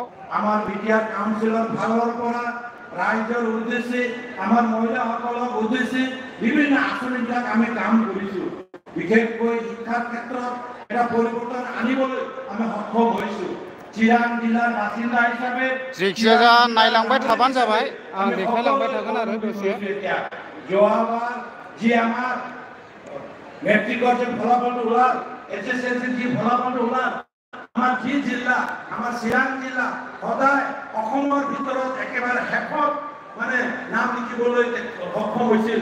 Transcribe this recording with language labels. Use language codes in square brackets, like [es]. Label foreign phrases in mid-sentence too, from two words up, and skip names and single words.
[as] আমাৰ বিটিআৰ কাউন্সিলৰ ফালৰ পৰা ৰাইজৰ উদ্দেশ্যে আমাৰ মহিলাসকলক উদ্দেশ্যে বিভিন্ন আঁচনিবিলাক আমি কাম কৰিছোঁ। বিশেষকৈ শিক্ষাৰ ক্ষেত্ৰত এটা পৰিৱৰ্তন আনিবলৈ আমি সক্ষম হৈছোঁ। চিৰাং জিলাৰ বাসিন্দা হিচাপে [brx] जिखिजाया नायलांबाय थाबानो जाबाय आं देखायलांबाय थागोन आरो दसे [as] যোৱাবাৰ যি আমাৰ মেট্ৰিকৰ যে ফলাফলটো ওলাল এছএছএলচিৰ যি ফলাফলটো ওলাল আমাৰ যি জিলা আমাৰ চিৰাং জিলা সদায় অসমৰ ভিতৰত একেবাৰে শেষত মানে নাম লিখিবলৈ সক্ষম হৈছিল।